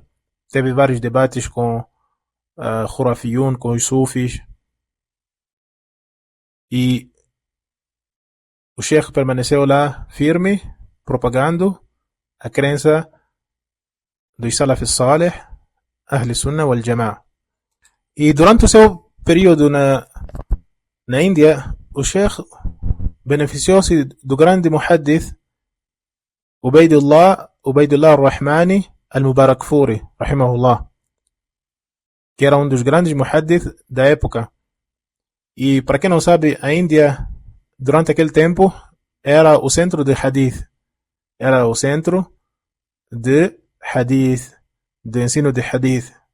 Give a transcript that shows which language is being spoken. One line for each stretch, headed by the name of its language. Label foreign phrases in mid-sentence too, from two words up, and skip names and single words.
Portuguese: Teve vários debates com Khurafiyun, com os Sufis, e o Sheikh permaneceu lá firme, propagando a crença dos
Arabic: السلف الصالح, أهل السنة والجماعة.
Portuguese: E durante o seu período na Índia, o Sheikh beneficiou-se do grande muhaddith Ubaidullah al-Rahmani al-Mubarakfuri, rahimahullah, que era um dos grandes muhaddith da época. E para quem não sabe, a Índia, durante aquele tempo, era o centro de hadith. Era o centro de hadith, de ensino de hadith.